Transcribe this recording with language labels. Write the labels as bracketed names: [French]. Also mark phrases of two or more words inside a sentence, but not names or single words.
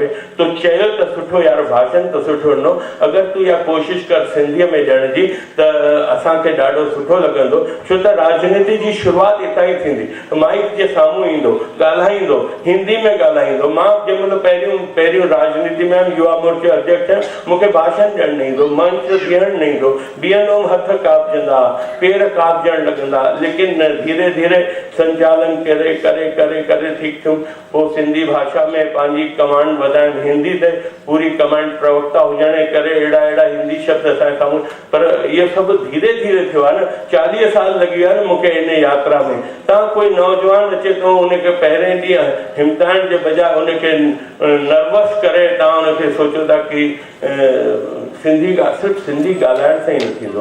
[Sindhi] तो चयो त सुठो यार, भाषण त सुठो ॾिनो, अगरि तूं इहा कोशिशि कर सिंधीअ में ॾियण जी त असांखे ॾाढो सुठो लॻंदो, छो त राजनीति जी शुरूआत हितां ई थींदी। माइक जे साम्हूं ईंदो, ॻाल्हाईंदो, हिंदी में ॻाल्हाईंदो। मां जंहिं महिल पहिरियों राजनीति में युवा मोर्चा अध्यक्ष आहियां, मूंखे भाषण ॾियणु न ईंदो, मंच बीहणु न ईंदो, बीहंदो हथ कापजंदा, पेर कापजणु लॻंदा, लेकिन धीरे धीरे संचालन करे करे करे करे ठीक थियूं। पोइ सिंधी भाषा में पंहिंजी कमांड वधाइण, हिंदी ते पूरी कमांड प्रवक्ता हुजण जे करे अहिड़ा हिंदी शब्द असांजे साम्हूं, पर इहो सभु धीरे धीरे थियो आहे न। 40 साल लॻी विया न मूंखे इन यात्रा में। तव्हां कोई नौजवान अचे थो, उनखे पहिरें ॾींहुं हिमताइण जे बजाय उनखे नर्वस करे तव्हां उनखे सोचो था कि सिर्फ़ु सिंधी ॻाल्हाइण सां ई न थींदो।